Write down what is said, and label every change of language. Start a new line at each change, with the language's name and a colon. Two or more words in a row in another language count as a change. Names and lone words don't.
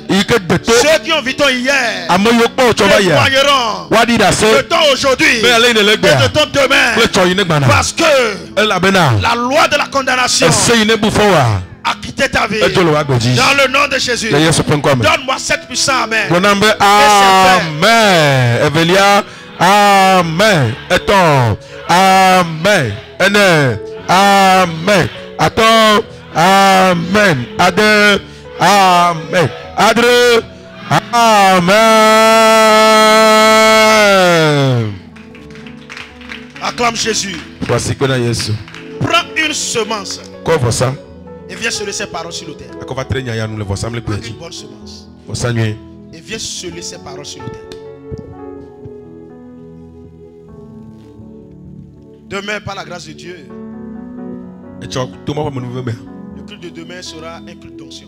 French: Ceux qui ont vu ton hier témoigneront de ton aujourd'hui et de ton demain, parce que la loi de la condamnation a quitté ta vie. Dans le nom de Jésus, donne-moi cette puissance. Amen. Amen. Evelia. Amen. Attends. Amen. Amen. Attends. Amen. Adre. Amen. Adre. Amen. Acclame Jésus. Voici que Jésus. Prends une semence. Quoi ça? Et viens semer ses paroles sur le terre. Prends une bonne semence. Et viens semer ses paroles sur le terre. Demain, par la grâce de Dieu, le culte de demain sera un culte d'onction.